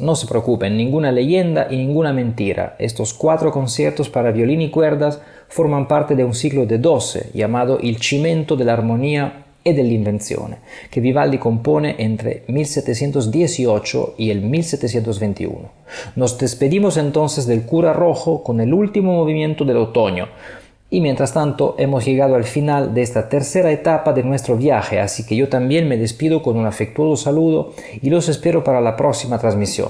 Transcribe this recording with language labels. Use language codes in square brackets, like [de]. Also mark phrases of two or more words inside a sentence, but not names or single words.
[es] No se preocupen, ninguna leyenda y ninguna mentira. Estos 4 conciertos para violín y cuerdas forman parte de un ciclo de 12 llamado Il Cimento dell'Armonia e dell'Invenzione, que Vivaldi compone entre 1718 y el 1721. Nos despedimos entonces del Cura Rojo con el último movimiento del otoño. Y mientras tanto hemos llegado al final de esta tercera etapa de nuestro viaje, así que yo también me despido con un afectuoso saludo y los espero para la próxima transmisión.